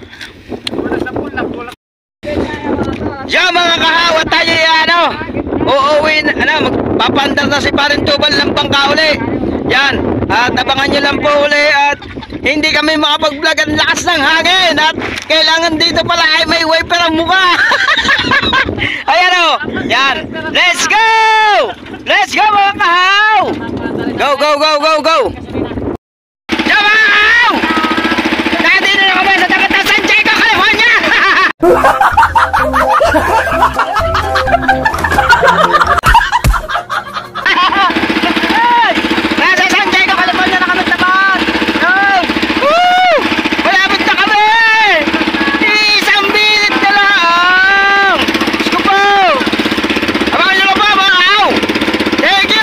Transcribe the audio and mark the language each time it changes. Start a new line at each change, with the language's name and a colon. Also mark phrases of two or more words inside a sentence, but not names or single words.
Filipino: Yo mga kahawa, tayo ano, uuwi na, magpapandar na si Parin Tubal ng Bangka uli. Yan, At abangan nyo lang po uli at hindi kami makapag-vlog ang lakas ng hangin at kailangan dito pala ay may wiper ang mukha. Ayan o. Yan.
English: Let's go! Let's go
Filipino: mga kahaw!
English: Go, go, go, go, go!
Filipino: Go mga kahaw! Nandito na kami sa dagat ng San Diego, California! Nasa San Diego, California na kami tapat! Woo! Malapit na kami! Isang minute na lang! Gusto po! Abangan nyo lang po mga kahaw!
English: Thank you!